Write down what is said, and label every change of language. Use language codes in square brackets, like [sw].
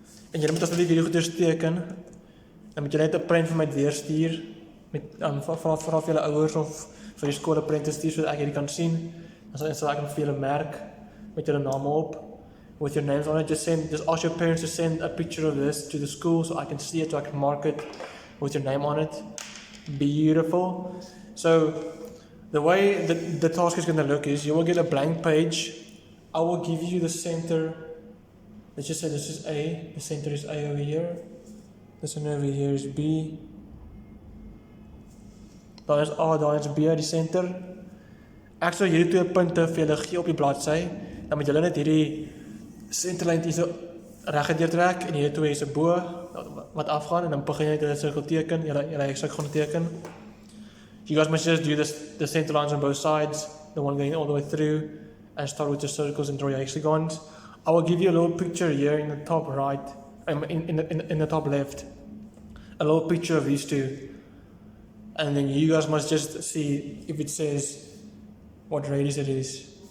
[af] En julle moet asseblief hierdie goeders teken, dan moet julle net 'n prent vir my deurstuur, met vra vir julle ouers of vir die skool 'n prent te stuur, sodat ek hierdie kan sien, dan sal ek vir julle merk, met julle name op, [en] with your names on it. Just ask your parents to send a picture of this to the school so I can see it, so I can mark it with your name on it. Beautiful. So the way the task is going to look is you will get a blank page. I will give you the center. Let's just say this is A. The center is A over here. This one over here is B. [af] Daar is A, daar is B, die center. Ek sal hierdie 2 punte vir julle gee op die bladsy. Dan moet julle net hierdie centerlyn hier so reguit trek en hierdie 2 is 'n bo wat afgaan en dan begin jy net 'n sirkel teken. Julle ek sal gaan teken. [en] You guys must just do the center lines on both sides, the one going all the way through, and start with the circles and draw your hexagons. I will give you a little picture here in the top right, in the top left, a little picture of these two, and then you guys must just see if it says what radius it is.